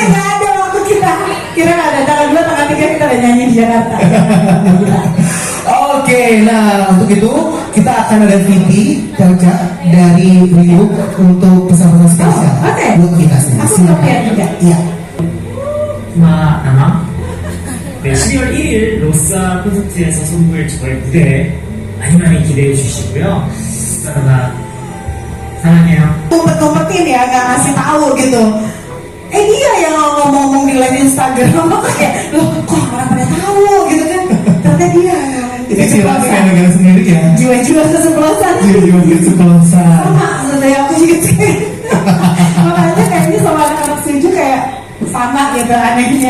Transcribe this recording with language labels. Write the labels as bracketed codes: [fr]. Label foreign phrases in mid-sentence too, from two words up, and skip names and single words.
[id] sih? nggak ada waktu kita. Kira ada tanggal 2, tanggal 3 kita udah nyanyi di Jakarta. Oke, nah untuk itu kita akan ada VP Caca dari Ryubuk untuk pesan-pesan spesial buat kita sendiri. Aku mau lihat juga. Iya. [ko] 12월 1일 로사 콘서트에서 선보일 저의 무대에 많이 많이 기대해 주시고요. 그러나 사랑해요. [id] Kumpet-kumpetin ya, gak ngasih tahu gitu. Dia yang ngomong-ngomong di live Instagram, kayak loh kok orang pada tahu gitu kan. Ternyata dia Ini silahkan kayak negara sendiri ya. Jiwa-jiwa kesebelasan. Jiwa-jiwa kesebelasan. Sama, sebenarnya aku juga kayak makanya kayaknya sama anak-anak Suju kayak sama gitu anehnya.